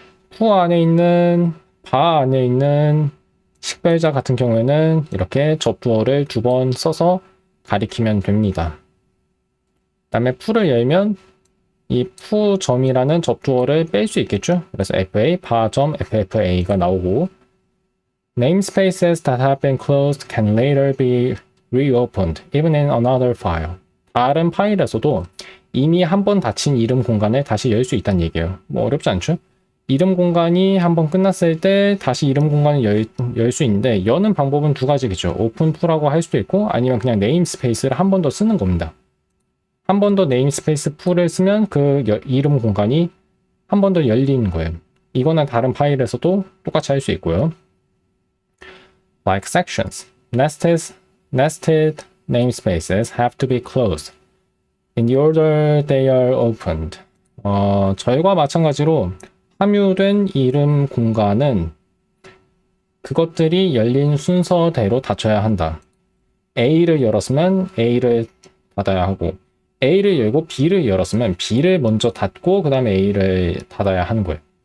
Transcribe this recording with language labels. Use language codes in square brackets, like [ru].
[ko] 푸 안에 있는 바 안에 있는 식별자 같은 경우에는 이렇게 접두어를 2번 써서 가리키면 됩니다. 그 다음에 푸를 열면 이 푸점이라는 접두어를 뺄 수 있겠죠. 그래서 FA 바점 FFA가 나오고 [en] namespaces that have been closed can later be reopened even in another file. [ko] 다른 파일에서도 이미 한 번 닫힌 이름 공간을 다시 열 수 있다는 얘기예요. 뭐 어렵지 않죠? 이름 공간이 한번 끝났을 때 다시 이름 공간을 열 수 있는데 여는 방법은 2가지겠죠. 오픈 풀라고 할 수도 있고 아니면 그냥 네임스페이스를 한 번 더 쓰는 겁니다. 한 번 더 네임스페이스 풀을 쓰면 그 이름 공간이 한 번 더 열리는 거예요. 이거는 다른 파일에서도 똑같이 할 수 있고요. [en] Like sections, nested namespaces have to be closed in the order they are opened. [ko] 절과 마찬가지로 함유된 이름 공간은 그것들이 열린 순서대로 닫혀야 한다. A를 열었으면 A를 닫아야 하고 A를 열고 B를 열었으면 B를 먼저 닫고 그 다음에 A를 닫아야 하는 거예요.